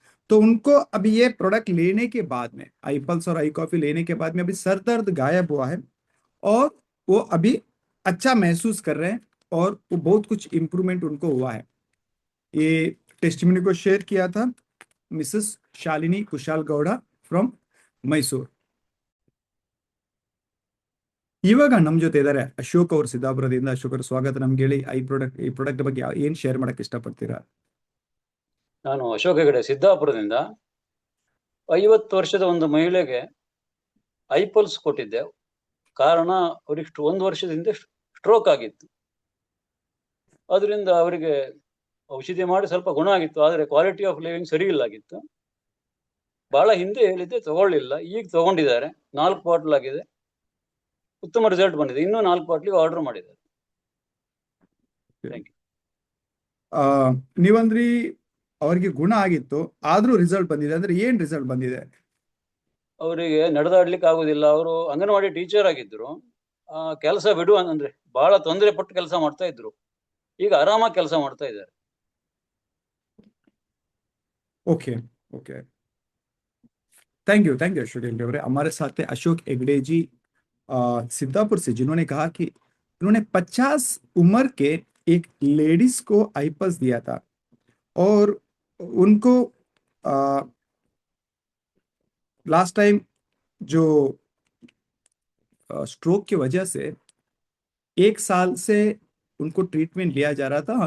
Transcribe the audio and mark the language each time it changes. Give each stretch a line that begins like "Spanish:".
Hindi: तो उनको अभी ये प्रोडक्ट लेने के बाद में, आई पल्स और आई कॉफी लेने के बाद में अभी सर दर्द गायब हुआ है और वो अभी अच्छा महसूस कर रहे हैं और वो बहुत कुछ इंप्रूवमेंट उनको हुआ है। ये टेस्टिमनी को शेयर किया था Mrs Shalini Kusal Gowda from Mysore.
Kannada: ಇವಾಗ ನಮ್ಮ ಜೊತೆ ಇದ್ದಾರೆ ಅಶೋಕ್ ಅವರು ಸಿದ್ದಾಪುರದಿಂದ। ಅಶೋಕ್ ಅವರು ಸ್ವಾಗತ ನಮ್ಗೆ ಹೇಳಿ ಈ ಪ್ರಾಡಕ್ಟ್ ಬಗ್ಗೆ ಏನ್ ಶೇರ್ ಮಾಡಕ್ಕೆ ಇಷ್ಟಪಡ್ತೀರಾ? ನಾನು ಅಶೋಕ್ ಹೆಗಡೆ ಸಿದ್ದಾಪುರದಿಂದ 50 ವರ್ಷದ ಒಂದು ಮಹಿಳೆಗೆ ಐಪಲ್ಸ್ ಕೊಟ್ಟಿದ್ದೆ. ಕಾರಣ ಅವ್ರಿಗೆ 1 ವರ್ಷದಿಂದ ಸ್ಟ್ರೋಕ್ ಆಗಿತ್ತು. ಅದರಿಂದ ಅವರಿಗೆ ಔಷಧಿ ಮಾಡಿ ಸ್ವಲ್ಪ ಗುಣ ಆಗಿತ್ತು, ಆದರೆ ಕ್ವಾಲಿಟಿ ಆಫ್ ಲಿವಿಂಗ್ ಸರಿ ಇಲ್ಲ ಆಗಿತ್ತು. ಬಹಳ ಹಿಂದೆ ಹೇಳಿದ್ದೆ, ತಗೊಳ್ಳಿಲ್ಲ. ಈಗ ತಗೊಂಡಿದ್ದಾರೆ, 4 ಬಾಟಲ್ ಆಗಿದೆ, ಉತ್ತಮ ರಿಸಲ್ಟ್ ಬಂದಿದೆ. ಇನ್ನೂ 4 ಬಾಟ್ಲಿಗೆ ಆರ್ಡರ್ ಮಾಡಿದ್ದಾರೆ.
English: Thank you.
Kannada: ನೀವಂದ್ರಿ ಅವ್ರಿಗೆ ಗುಣ ಆಗಿತ್ತು, ಆದ್ರೂ ರಿಸಲ್ಟ್ ಬಂದಿದೆ ಅಂದ್ರೆ ಏನ್ ರಿಸಲ್ಟ್ ಬಂದಿದೆ? ಅವರಿಗೆ ನಡೆದಾಡ್ಲಿಕ್ಕೆ ಆಗುದಿಲ್ಲ. ಅವರು ಅಂಗನವಾಡಿ ಟೀಚರ್ ಆಗಿದ್ರು. ಕೆಲಸ ಬಿಡುವ ಅಂದ್ರೆ ಬಹಳ ತೊಂದರೆ ಪಟ್ಟು ಕೆಲಸ ಮಾಡ್ತಾ ಇದ್ರು. ಈಗ ಆರಾಮಾಗಿ ಕೆಲಸ ಮಾಡ್ತಾ ಇದ್ದಾರೆ.
English: Okay okay, thank you Ashok Hegde अवरे।
Hindi: हमारे साथ है अशोक हेगड़े जी सिद्धापुर से, जिन्होंने कहा कि उन्होंने 50 उम्र के एक लेडीज को आईपल्स दिया था और उनको लास्ट टाइम जो स्ट्रोक की वजह से 1 साल से उनको ट्रीटमेंट लिया जा रहा था।